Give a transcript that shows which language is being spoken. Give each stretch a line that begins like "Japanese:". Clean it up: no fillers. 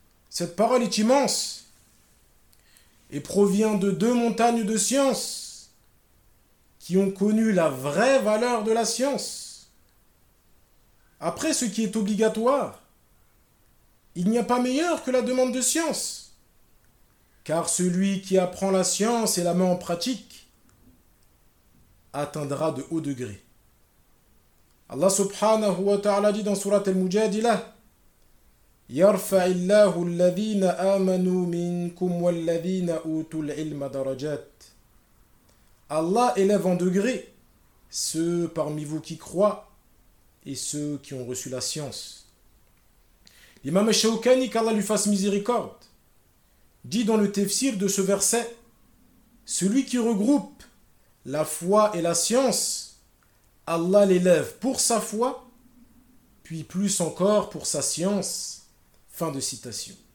French: Cette parole est immense et provient de deux montagnes de science qui ont connu la vraie valeur de la science. Après ce qui est obligatoire, il n'y a pas meilleur que la demande de science, car celui qui apprend la science et la met en pratique atteindra de hauts degrés. Allah subhanahu wa ta'ala dit dans sourate Al-Mujadila:
Arabic: يَرْفَعِ اللَّهُ الَّذِينَ آمَنُوا مِنْكُمْ وَالَّذِينَ أُوتُوا الْعِلْمَ دَرَجَاتٍ.
French: Allah élève en degré ceux parmi vous qui croient et ceux qui ont reçu la science. L'imam al-Shawkani, qu'Allah lui fasse miséricorde, dit dans le tafsir de ce verset: celui qui regroupe la foi et la science, Allah l'élève pour sa foi, puis plus encore pour sa science. Fin de citation.